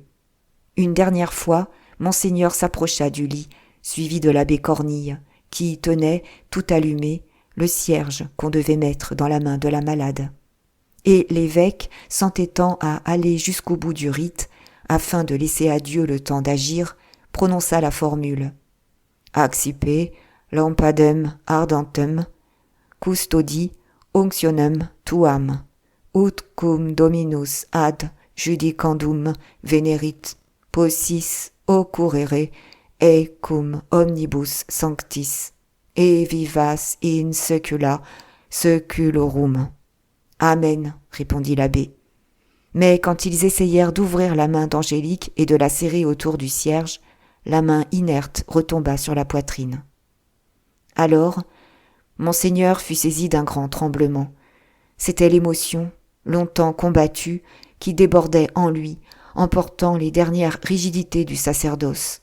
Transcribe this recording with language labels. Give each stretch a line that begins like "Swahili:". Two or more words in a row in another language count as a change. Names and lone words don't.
French: Une dernière fois, Monseigneur s'approcha du lit, suivi de l'abbé Cornille, qui y tenait, tout allumé, le cierge qu'on devait mettre dans la main de la malade. Et l'évêque, s'entêtant à aller jusqu'au bout du rite, afin de laisser à Dieu le temps d'agir, prononça la formule «
Latin: Accipe lampadem ardentem, custodi unctionem tuam, ut cum Dominus ad judicandum venerit, possis occurrere, et cum omnibus sanctis, et vivas in secula seculorum.
French: » « Amen, répondit l'abbé. Mais quand ils essayèrent d'ouvrir la main d'Angélique et de la serrer autour du cierge, la main inerte retomba sur la poitrine. Alors, Monseigneur fut saisi d'un grand tremblement. C'était l'émotion, longtemps combattue, qui débordait en lui, emportant les dernières rigidités du sacerdoce.